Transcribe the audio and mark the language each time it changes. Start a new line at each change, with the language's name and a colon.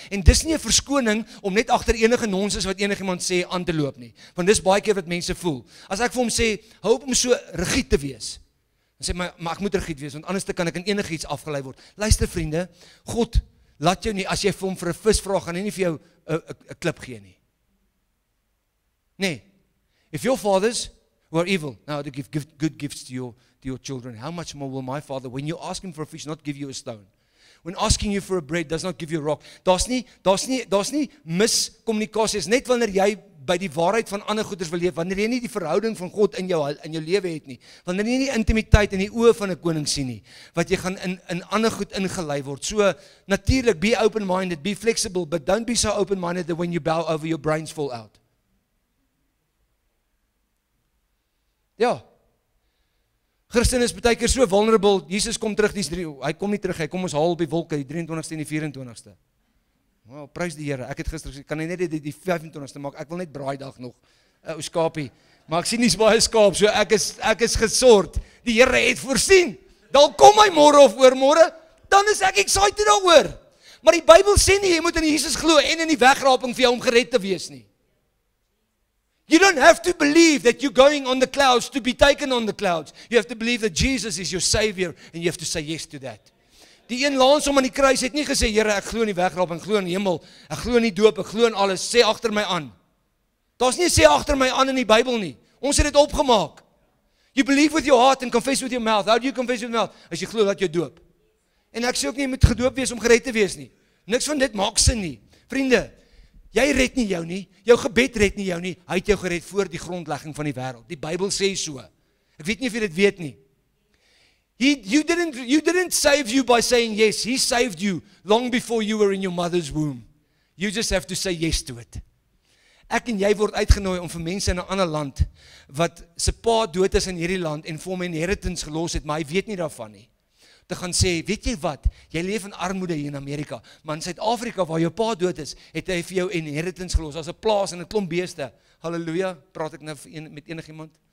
Afrikaans: En dis nie 'n verskoning om net agter enige nonsens wat enigiemand sê aan te loop nie. Want dis baie keer wat mense voel. As ek vir hom sê, hou op om so rigied te wees, dan sê maar ek moet rigied wees, want anders kan ek in enigiets afgelei word. Luister vriende, God laat jou nie, as jy vir hom vir 'n vis vra, gaan hy nie vir jou 'n klip gee nie.
English: Nee, if your fathers who are evil now to give good gifts to your children, how much more will my Father, when you ask him for a fish, not give you a stone? When asking you for a bread, does not give you a rock?
Afrikaans: Daar's nie miskommunikasie, is net wanneer jy by die waarheid van ander goeders wil leef, wanneer jy nie die verhouding van God in jou lewe het nie, wanneer jy nie die intimiteit in die oë van 'n koning sien nie, wat jy gaan in ander goed ingelei word.
English: So natuurlik, be open-minded, be flexible, but don't be so open-minded that when you bow over, your brains fall out.
Afrikaans: Ja, Christen is baie keer so vulnerable, Jesus kom terug, hy kom nie terug, hy kom ons haal op die wolke, die 23ste en die 24ste. Well, prys die Here, ek het gister gesê, kan hy net die 25ste maak, ek wil net braaidag nog, ou skapie, maar ek sien nie so baie skaap, so ek is gesort, die Here het voorsien, dan kom hy môre of oormôre, dan is ek excited daaroor, maar die Bybel sê nie, jy moet in Jesus glo, en in die wegraping vir jou om gered te wees nie.
English: You don't have to believe that you're going on the clouds to be taken on the clouds. You have to believe that Jesus is your Savior and you have to say yes to that.
Afrikaans: Die een laans om aan die kruis het nie gesê, Here, ek glo in die wegraping, ek glo in die hemel, ek glo in die doop, ek glo in alles, sê agter my aan. Daar's nie sê agter my aan in die Bybel nie. Ons het dit opgemaak.
English: You believe with your heart and confess with your mouth. How do you confess with your mouth?
Afrikaans: As jy glo dat jy doop. En ek sê ook nie, jy moet gedoop wees om gered te wees nie. Niks van dit maak sin nie. Vriende, jy red nie jou nie, jou gebed red nie jou nie, hy het jou gered voor die grondlegging van die wêreld. Die Bybel sê so. Ek weet nie of jy dit weet nie.
English: You didn't save you by saying yes, he saved you long before you were in your mother's womb. You just have to say yes to it.
Afrikaans: Ek en jy word uitgenooi om vir mense in 'n ander land, wat se pa dood is in hierdie land, en vir hom 'n inheritance gelos het, maar hy weet nie daarvan nie. Te gaan sê, weet jy wat, jy leef in armoede hier in Amerika, maar in Suid-Afrika waar jou pa dood is, het hy vir jou inheritance gelos, as 'n plaas en 'n klomp beeste. Halleluja, praat ek nou met enigiemand?